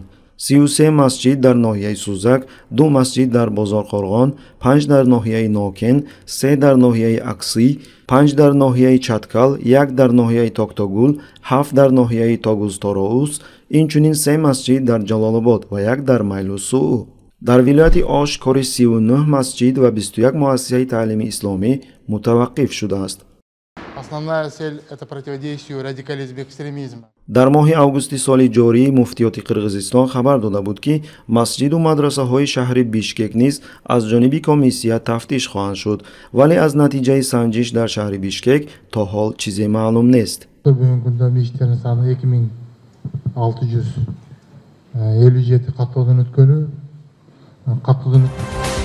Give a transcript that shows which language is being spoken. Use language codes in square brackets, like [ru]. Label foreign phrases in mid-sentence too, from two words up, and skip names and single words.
[tg] 33 масҷид дар ноҳияи Сӯзак, 2 масҷид дар Бозорқорғон, 5 дар ноҳияи Нокен, 3 дар ноҳияи Аксӣ, 5 дар ноҳияи Чаткал, 1 дар ноҳияи Токтогул, 7 дар ноҳияи Тогуз-Тороус, инчунин 3 масҷид дар Ҷалолобод ва 1 дар Майлусуу. Дар вилояти Ош кори 39 масҷид ва 21 муассисаи таълими исломӣ мутаваққиф шудааст. [ru] Основная цель – это противодействие радикализму и экстремизму. [tg] Дар моҳи августи соли ҷорӣ муфтиёти Қирғизистон хабар дода буд ки масҷиду мадрасаҳои шаҳри Бишкек низ аз ҷониби комиссия тафтиш хоҳанд шуд, вале аз натиҷаи санҷиш дар шаҳри Бишкек то ҳол чизе маълум нест. [ky] Бүгүнкү күндө мешиттердин саны 2657 каттоодон өткөнү